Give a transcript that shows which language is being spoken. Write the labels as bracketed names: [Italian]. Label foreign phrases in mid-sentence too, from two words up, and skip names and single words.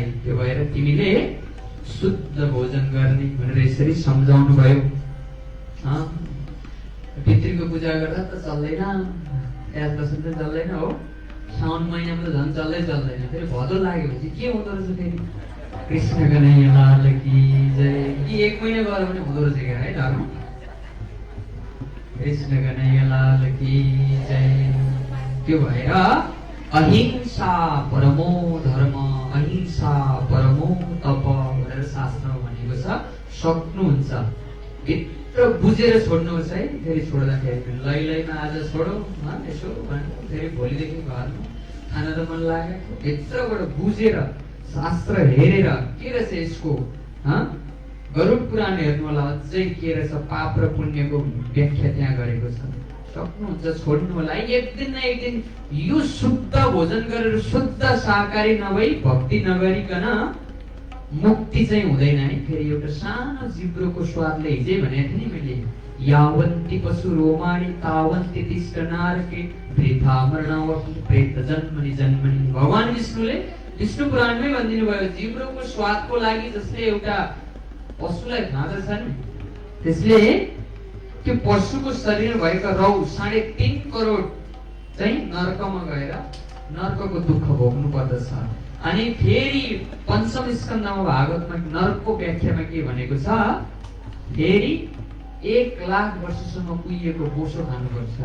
[Nepali] त्यो भएर तिमीले शुद्ध भोजन गर्ने भनेर यसरी सम्झाउनु भयो। पितृको पूजा गर्दा त चल्दैन, याद दर्शन त चल्दैन हो। साउन महिनामा त झन् चल्दैन। फेरि भदौ लागेपछि के हुँदो रहेछ फेरि? [Hindi] कृष्ण कन्हैया लाल की जय। [Nepali] कि 1 महिना गएर पनि हुँदो रहेछ क्या है धर्म? [Hindi] कृष्ण कन्हैया लाल की जय। [Nepali] त्यो भएर [Sanskrit] अहिंसा परमो धर्म, अहिंसा परमो तप [Nepali] भनेर शास्त्रमा भनेको छ। सक्नुहुन्छ भित्र बुझेर छोड्नुहोस् है। फेरि छोड्दाखेरि लैलैमा आज छोडो यसो भनेर फेरि भोलिदेखि घरमा खाना त मन लागेको, भित्रबाट बुझेर शास्त्र हेरेर के रहेछ यसको। गरुड पुराण हेर्नु होला, अझै के रहेछ पाप र पुण्यको व्याख्या त्यहाँ गरेको छ। सक्नुहुन्छ छोड्नु होला। एक दिन न एक दिन यो शुद्ध भोजन गरेर शुद्ध शाकाहारी नभई भक्ति नगरिकन मुक्ति चाहिँ हुँदैन है। फेरि एउटा सानो जिब्रोको स्वादले हिजै भनेको थिएँ नि मैले, [Sanskrit] यावन्ति पशु रोमाणि तावन्ति तिष्ठ नारके वृथा मरणावपि प्रेत जन्मनि जन्मनि। [Nepali] भगवान विष्णुले विष्णु पुराणमै भनिदिनु भयो जिब्रोको स्वादको लागि जसले एउटा पशुलाई खाँदछ नि त्यसले त्यो पशुको शरीरमा भएका रौ 3.5 करोड चाहिँ नरकमा गएर नरकको दुःख भोग्नु पर्दछ। अनि फेरि पञ्चम स्कन्धमा भागवतमा नरकको व्याख्यामा के भनेको छ, फेरि 1 लाख वर्षसम्म कुहिएको बोसो खानुपर्छ।